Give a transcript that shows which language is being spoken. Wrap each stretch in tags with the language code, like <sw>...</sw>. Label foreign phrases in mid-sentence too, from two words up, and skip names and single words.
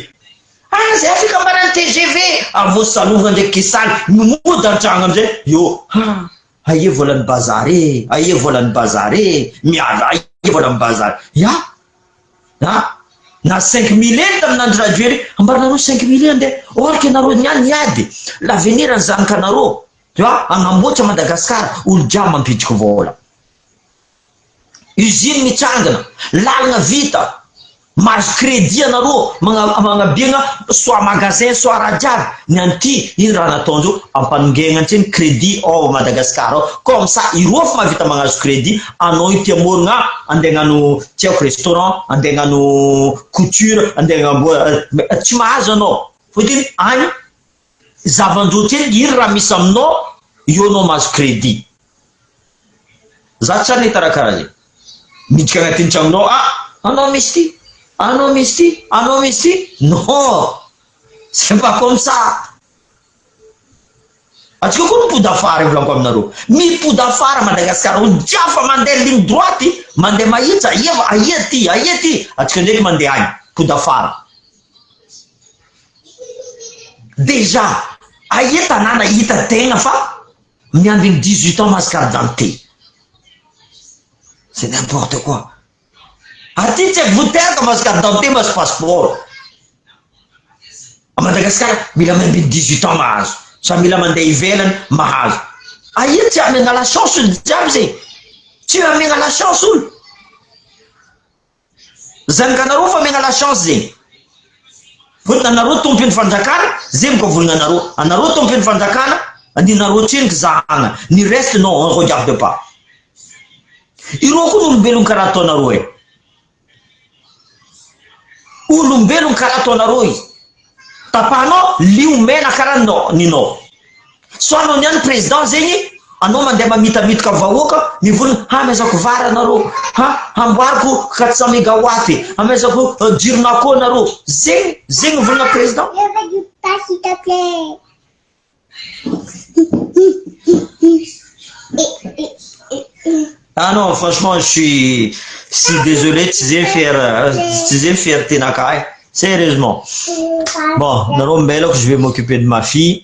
<mg>Zay afaka marany TGV avô salovana ndraiky kisaly mimody antragno amizay yo aie volan'ny bazare aie volan'ny bazare miala aie volan'ny bazare na 5000 eny taminandro radio ery ambarinareo 5000 ende</mg> <fr>or que</fr> <mg>nareo niany niady l'avenir ny zanakanareo</mg> <fr>tu vois</fr> <mg>agnamboatra Madagascar olo jiaby mampitriky vola usine mitsangana lalagna vita mazo crédit anareo magnabiagna</mg> <fr>soit magasin soit</fr> <mg>raha jiaby ny anty iny raha nataondreo ampanongegna antseny crédit ao Madagascar ao</mg> <fr>comme ça</fr> <mg>iroa fa mahavita magnazo crédit anao ity amorogna andeha gnano tiako restaurant andeha gnano couture andeha tsy mahazo anao fotiny any zavandro tseny iny raha misy aminao io anao mahazo crédit za tsara nitara karaha zay midika agnatin'ny tragnonao anao misy ty anao misy ty anao misy ty</mg> <fr>non c'est pas comme ça</fr> <mg>atsika koa mipody afara volanko aminareo mipody afara Madagascar olo jiafa mandeha</mg> <fr>ligne droite</fr> <mg>mandeha mahitsa aia ty atsika ndraiky mandeha agny pody afara déjà aia tanàna hita tegna fa miambiny 18 ans mahazo</mg> <fr>carte d'identité c'est n'importe quoi.</fr> <mg>Aty tsy voteraka mahazo</mg> <fr>carte d'identité</fr> <mg>mahazo passeport. A Madagascar mila miambiny 18 ans mahazo. Sa mila mandeha ivelany mahazo. Aia tsy amenga</mg> <fr>la chance</fr> <mg>olo jiaby zay. Tsy amenga</mg> <fr>la chance</fr> <mg>olo. Zanakanareo fa amenga</mg> <fr>la chance</fr> <mg>zegny. Fotony anareo tompony fanjakana, zay mikavolagna anareo. Anareo tompony fanjakana, aninareo tseniky zahagna.</mg> <fr>Ny reste non, on regarde pas.</fr> <mg>Ireo koa olombelogno karaha ataonareo e. Olombelogno karaha ataonareo izy. Tapahanao liomena karaha ninao. So anao niany président zegny anao mandeha mamitamita vahoaka mivolona amezako vara nareo amboariko 400 mégawatt amezako jirona koa nareo zegny volana président.</mg> <fr>Je veux du pain, s'il te plaît. Ah non, franchement, je suis désolé, tu sais faire tes nakai. Sérieusement. Bon, Narombelo, je vais m'occuper de ma fille.</fr>